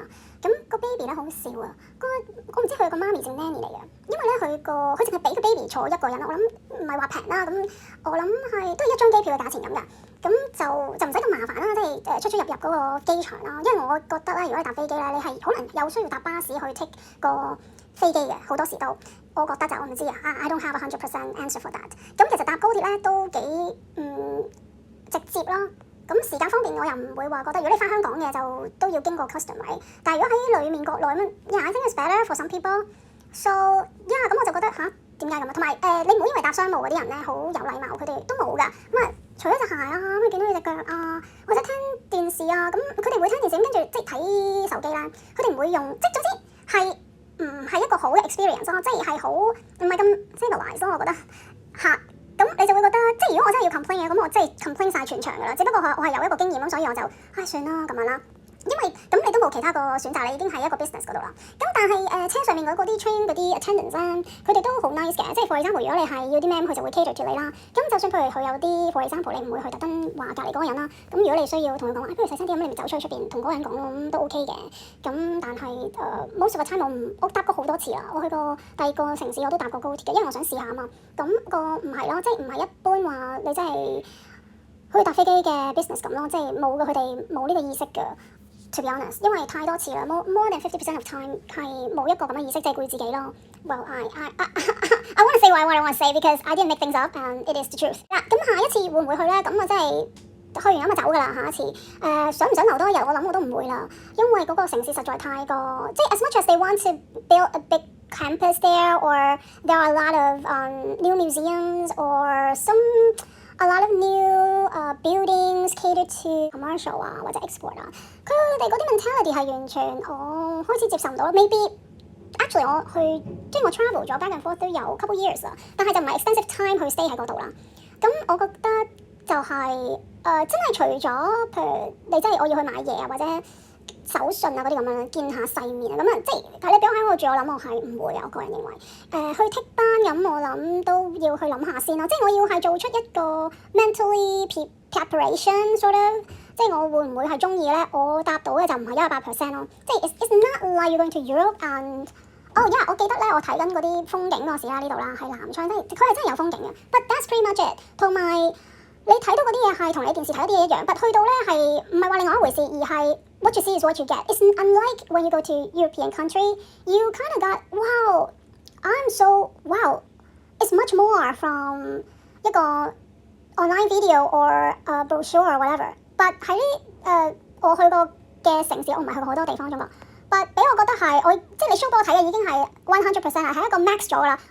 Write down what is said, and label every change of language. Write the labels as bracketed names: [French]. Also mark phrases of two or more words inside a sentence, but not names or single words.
[Cantonese] 咁個 baby 咧好笑啊，我唔知佢個媽咪定 nanny 嚟嘅，因為咧佢淨係俾個 baby 坐一個人，我諗唔係話平啦，咁我諗係都係一張機票嘅價錢咁㗎。咁就唔使咁麻煩啦，即係出入嗰個機場啦。因為我覺得咧，如果你搭飛機咧，你係可能有需要搭巴士去 take 個飛機嘅，好多時都我覺得就我唔知啊。 [English] I don't have 100% answer for that。 [Cantonese] 咁其實搭高鐵咧都幾直接啦。咁時間方面我又唔會話覺得，如果你翻香港嘅就都要經過 custom 位。但係如果喺裡面國內咁 [English] ，I think it's better for some people。So yeah， [Cantonese] 咁我就覺得點解咁啊？同埋你唔好以為搭商務嗰啲人咧好有禮貌，佢哋都冇㗎。咁啊，除咗隻鞋啊，咁你見到你隻腳啊，或者聽電視啊，咁佢哋會聽電視，跟住即係睇手機啦。佢哋唔會用，即係總之係唔係一個好嘅 experience 咯，即係好唔係咁 civilized 咯，我覺得嚇。咁你就會覺得，即係如果我真係要 complain 嘅，咁我真係 complain 曬全場㗎啦。只不過我係有一個經驗咁，所以我就算啦咁樣啦。因為咁你都冇其他個選擇，你已經喺一個 business 嗰度啦。咁但係車上面嗰啲 train 嗰啲 attendants 咧，佢哋都好 nice 嘅。即係 [English] for example， [Cantonese] 如果你係要啲咩，佢就會 cater 住你啦。咁就算譬如佢有啲 [English] for example， [Cantonese] 你唔會去特登話隔離嗰個人啦。咁如果你需要同佢講話，不如細聲啲咁，你咪走出去出邊同嗰個人講咯，咁都 OK 嘅。咁但係 [English] most of the time [Cantonese] 我搭過好多次啦。我去過第二個城市我都搭過高鐵嘅，因為我想試下啊嘛。咁個唔係咯，即係唔係一般話你真係去搭飛機嘅 business 咁咯，即係冇嘅，佢哋冇呢個意識嘅。 [English] To be honest， [Cantonese] 因為太多次啦 [English] ，more than 50% of time [Cantonese] 係冇一個咁嘅意識，即係顧自己咯。 [English] Well, I want to say what I want to say because I didn't make things up and it is the truth。 [Cantonese] 咁下一次會唔會去咧？咁我真係去完咁就走㗎啦。下一次想唔想留多一日？我諗我都唔會啦，因為嗰個城市實在太過，即係 [English] as much as they want to build a big campus there or there are a lot of new museums or a lot of new buildings catered to commercial [Cantonese] 啊或者 [English] export [Cantonese] 啊，佢哋嗰啲 mentality 係完全我開始接受唔到。 [English] Maybe actually [Cantonese] 我去即係我 [English] travel 咗 back and forth [Cantonese] 都有 [English] couple years 啦， [Cantonese] 但係就唔係 [English] extensive time 去 stay [Cantonese] 喺嗰度啦。咁我覺得就係真係除咗譬如你真係我要去買嘢啊或者手信啊嗰啲咁樣見下世面啊，咁啊即係你俾我喺嗰度住，我諗我係唔會啊。我個人認為去剔班咁，我諗都要去諗下先咯。即係我要係做出一個 [English] mentally preparation sort of， [Cantonese] 即係我會唔會係中意咧？我答到嘅就唔係100%咯。即係 [English] it's not like you're going to Europe and yeah， [Cantonese] 我記得咧我睇緊嗰啲風景嗰時啦，呢度啦係南昌，佢係真係有風景嘅。 [English] But that's pretty much it。 [Cantonese] 同埋你睇到嗰啲嘢係同你電視睇啲嘢一樣，但去到咧係唔係話另外一回事，而係 [English] what you see is what you get。 It's unlike when you go to European country, you kind of got wow, it's much more from [Cantonese] 一個 [English] online video or a brochure or whatever。 [Cantonese] But 喺我去過嘅城市，我唔係去過好多地方啫嘛。But 俾我覺得係即係你 show 俾我睇嘅已經係 100% 係一個 max 咗啦。